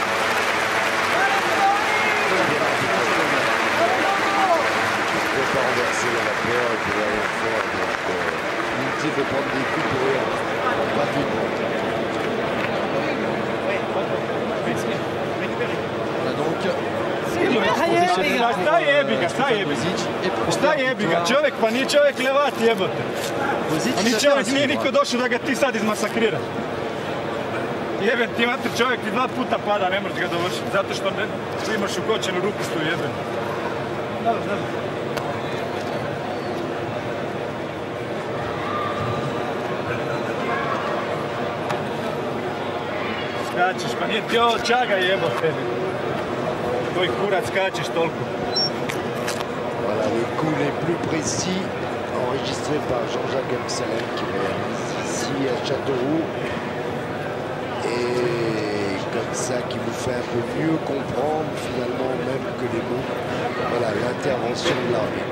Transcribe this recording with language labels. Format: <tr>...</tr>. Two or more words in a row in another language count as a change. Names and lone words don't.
<fr>Il ne faut pas renverser la vapeur, il faut rien faire. L'unité peut prendre des coups pour rien, rapidement. Voilà donc.</fr> <hr>Šta jebi ga, šta jebi ga? Šta jebi ga? Čovjek, pa nije čovjek levat jebote. A ni čovjek nije niko došao da ga ti sad izmasakriraš. Jebem ti mater, čovjek ti 2 puta pada, ne možeš ga dovršiti. Zato što imaš ukočenu rukistu jebem. Dobro, dobro. Skačeš, pa nije ti ovo čaga jebote. Koji kurac skačeš toliko?</hr> <fr>Voilà, Les coups les plus précis enregistrés par Jean-Jacques Amsalem qui réalise ici à Châteauroux. Et comme ça, qui nous fait un peu mieux comprendre finalement même que les mots. Voilà, l'intervention de l'arbitre.</fr>